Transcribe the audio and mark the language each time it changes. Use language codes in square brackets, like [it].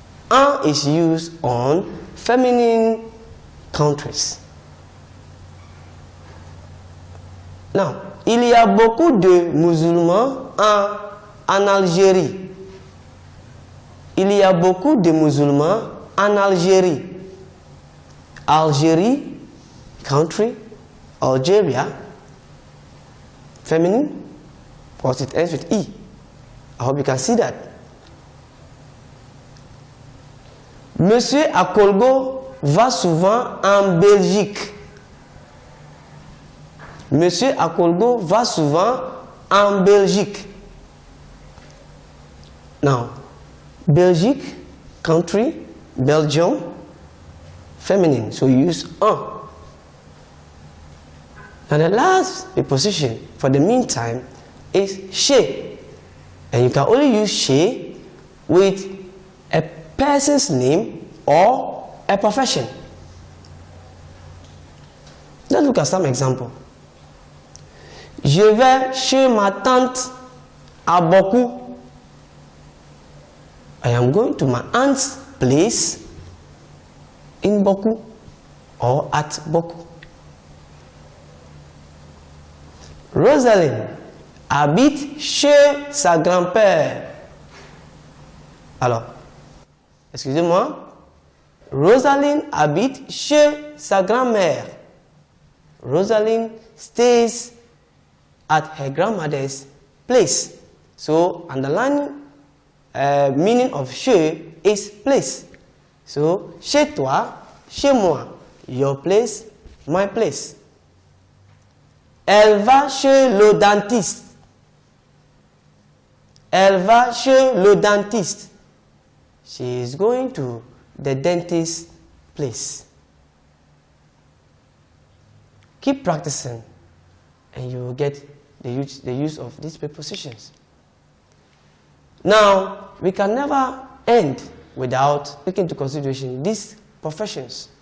[en] En is used on feminine countries. [fr] Now, il y a beaucoup de musulmans en Algérie. Il y a beaucoup de musulmans en Algérie. [en] Algérie, country, Algeria, feminine, because it ends with E. I hope you can see that. [fr] Monsieur Akolgo va souvent en Belgique. Monsieur Akolgo va souvent en Belgique. [en] Now, Belgique, country, Belgium, feminine, so you use en. Now the last preposition for the meantime is she. And you can only use she with a person's name or a profession. Let's look at some example. [fr] Je vais chez ma tante à Boku. [en] I am going to my aunt's place in Boku or at Boku. [fr] Rosalind habite chez sa grand-père. Alors, excusez-moi, Rosalind habite chez sa grand-mère. [en] Rosalind stays at her grandmother's place. So, underline meaning of chez is place. So, [fr] chez toi, chez moi. [en] Your place, my place. [fr] Elle va chez le dentiste. Elle va chez le dentiste. [en] She is going to the dentist's place. Keep practicing and you will get the use of these prepositions. Now, we can never end without taking into consideration these professions.